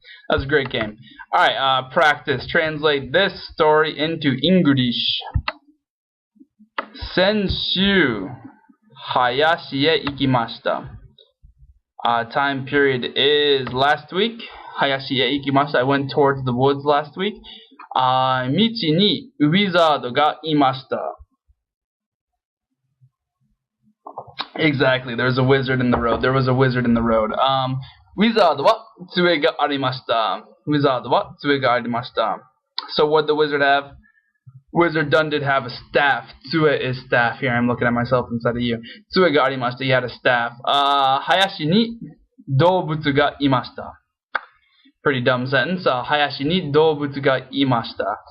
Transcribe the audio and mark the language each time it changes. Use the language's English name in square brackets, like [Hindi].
[English] That's a great game. Alright, practice. Translate this story into English. [Japanese] Senshu Hayashi e ikimashita. [English] Time period is last week. [Japanese] Hayashi e ikimashita. [English] I went towards the woods last week. [Japanese] 道にウィザードがいました. [English] Exactly, there's a wizard in the road. There was a wizard in the road. [Japanese] ウィザードは杖がありました.ウィザードは杖がありました. [English] So what did the wizard have? Wizard Dunn did have a staff. Tsue is staff. Here I'm looking at myself instead of you. [Japanese] 杖がありました. [English] He had a staff. [Japanese] 林に動物がいました. [English] Pretty dumb sentence. [Japanese] Hayashi ni doubutsu ga imashita.